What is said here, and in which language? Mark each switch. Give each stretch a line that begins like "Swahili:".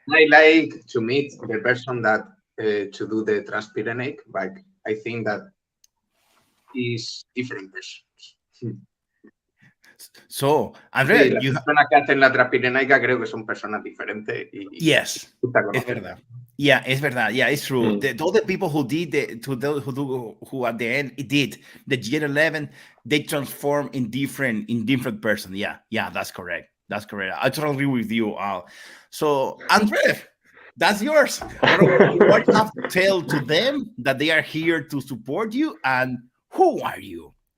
English: I like to meet the person that to do the Transpyrenaic, but I think that is different persons. So, Andrés,
Spanish: sí, las personas que hacen la Transpyrenaica creo que son personas diferentes.
English: Yes,
Spanish: es verdad.
English: Yeah, it's verdad. Yeah, it's true. All the people who did who at the end did the GR11, they transform in different person. Yeah, that's correct. That's correct. I totally agree with you, Al. So, Andrés, that's yours. What do you have to tell to them that they are here to support you, and who are you?